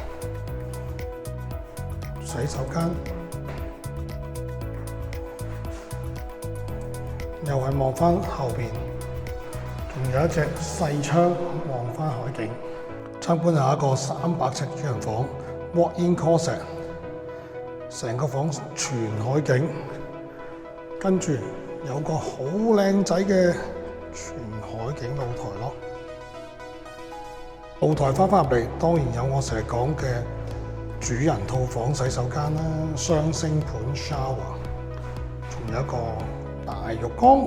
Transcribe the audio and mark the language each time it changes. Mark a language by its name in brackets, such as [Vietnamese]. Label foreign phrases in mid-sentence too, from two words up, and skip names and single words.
[Cantonese] 洗手間又係望翻後邊，仲有一隻細窗望翻海景。參觀下一個300尺主人房 [English] walk-in closet， [Cantonese] 成個房全海景，跟住有個好靚仔嘅全海景露台咯。露台翻入嚟，當然有我成日講嘅主人套房洗手間啦，雙星盤 shower， 仲有一個大浴缸。